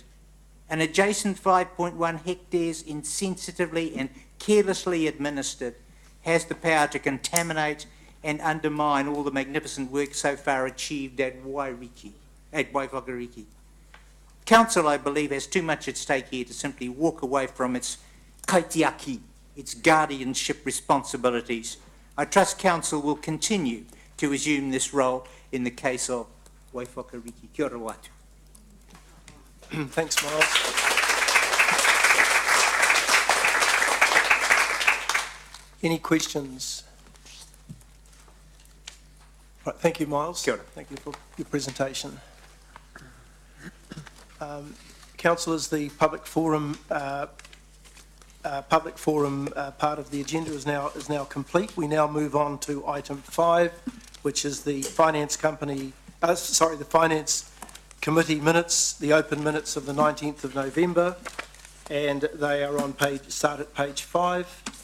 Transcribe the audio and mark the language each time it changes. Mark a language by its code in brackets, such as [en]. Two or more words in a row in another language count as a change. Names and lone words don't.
[en] An adjacent 5.1 hectares insensitively and carelessly administered has the power to contaminate and undermine all the magnificent work so far achieved at Whaiwhakariki. Council, I believe, has too much at stake here to simply walk away from its kaitiaki, its guardianship responsibilities. I trust Council will continue to assume this role in the case of Whaiwhakariki. [mi] Kia ora watu. [en] Thanks, Miles. Any questions? Right, thank you, Miles. [mi] Kia ora. [en] Thank you for your presentation. Councillors, the public forum part of the agenda is now complete. We now move on to item 5, which is the Finance Committee minutes, the open minutes of the 19th of November, and they are on start at page 5.